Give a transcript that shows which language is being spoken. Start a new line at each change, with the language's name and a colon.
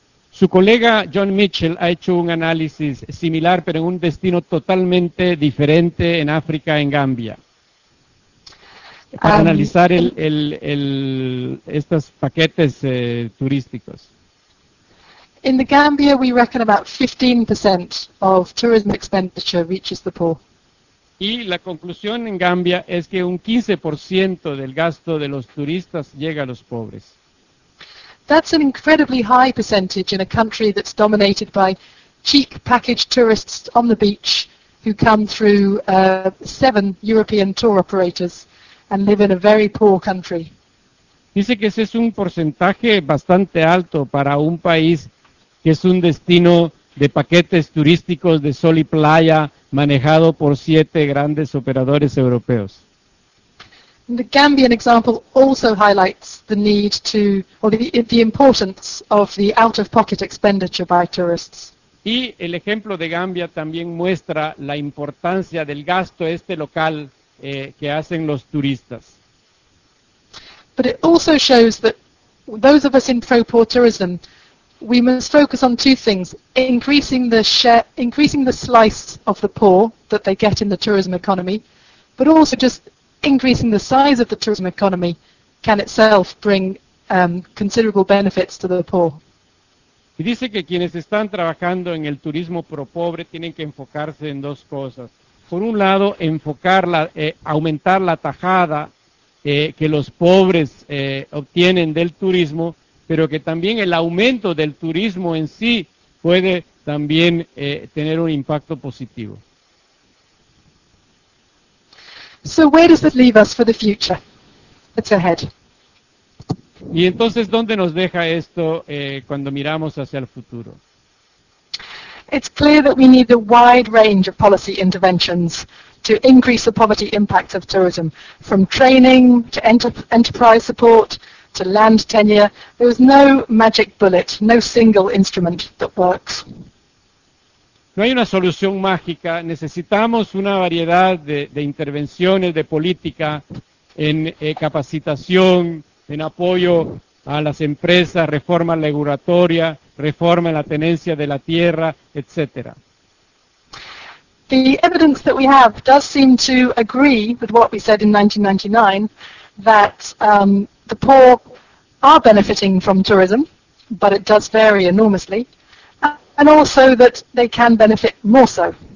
Spanish: Su colega John Mitchell ha hecho un análisis similar, pero en un destino totalmente diferente en África, en Gambia, para analizar estos paquetes turísticos.
English: In the Gambia, we reckon about 15% of tourism expenditure reaches the poor.
Spanish: Y la conclusión en Gambia es que un 15% del gasto de los turistas llega a los pobres.
English: That's an incredibly high percentage in a country that's dominated by cheap packaged tourists on the beach who come through seven European tour operators and live in a very poor country.
Spanish: Dice que ese es un porcentaje bastante alto para un país que es un destino de paquetes turísticos de sol y playa manejado por siete grandes operadores europeos.
English: The Gambian example also highlights the need to, or the importance of the out-of-pocket expenditure by tourists.
Spanish: Y el ejemplo de Gambia también muestra la importancia del gasto este local que hacen los turistas.
English: But it also shows that those of us in pro-poor tourism, we must focus on two things: increasing the slice of the poor that they get in the tourism economy, but also just increasing the size of the tourism economy can itself bring considerable benefits to the poor.
Spanish: Y dice que quienes están trabajando en el turismo pro pobre tienen que enfocarse en dos cosas. Por un lado, aumentar la tajada que los pobres obtienen del turismo, pero que también el aumento del turismo en sí puede también tener un impacto positivo.
English: So where does that leave us for the future? It's ahead.
Spanish: Y entonces, ¿dónde nos deja esto cuando miramos hacia el futuro?
English: It's clear that we need a wide range of policy interventions to increase the poverty impact of tourism, from training to enterprise support to land tenure. There is no magic bullet, no single instrument that works.
Spanish: No hay una solución mágica, necesitamos una variedad de intervenciones de política en capacitación, en apoyo a las empresas, reforma regulatoria, reforma en la tenencia de la tierra, etc.
English: The evidence that we have does seem to agree with what we said in 1999, that the poor are benefiting from tourism, but it does vary enormously. And also that they can benefit more so.